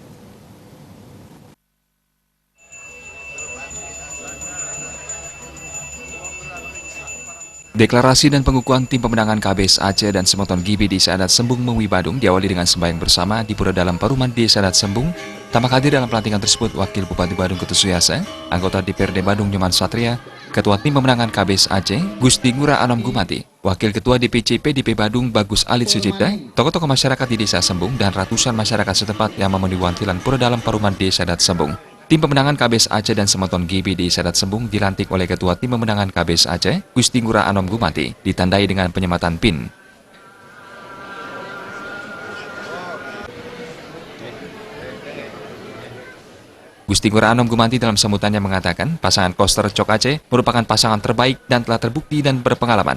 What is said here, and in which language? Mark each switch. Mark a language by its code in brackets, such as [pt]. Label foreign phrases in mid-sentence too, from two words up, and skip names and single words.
[id] Deklarasi dan pengukuhan tim pemenangan KBS Aceh dan Semeton GB Desa Adat Sembung Mengui Badung diawali dengan sembahyang bersama di Pura Dalam Paruman Desa Adat Sembung. Tampak hadir dalam pelantikan tersebut Wakil Bupati Badung Ketusuyasa, anggota DPRD Badung Nyoman Satria, Ketua Tim Pemenangan KBS Aceh Gusti Ngurah Anom Gumati, Wakil Ketua DPC PDP Badung Bagus Alit Sucipta, tokoh-tokoh masyarakat di Desa Sembung, dan ratusan masyarakat setempat yang memenuhi wantilan Pura Dalam Paruman Desa Adat Sembung. Tim pemenangan KBS Aceh dan Semeton GB di Adat Sembung dilantik oleh Ketua Tim Pemenangan KBS Aceh, Gusti Ngurah Anom Gumati, ditandai dengan penyematan PIN. Gusti Ngurah Anom Gumati dalam sambutannya mengatakan pasangan Kosterco Aceh merupakan pasangan terbaik dan telah terbukti dan berpengalaman.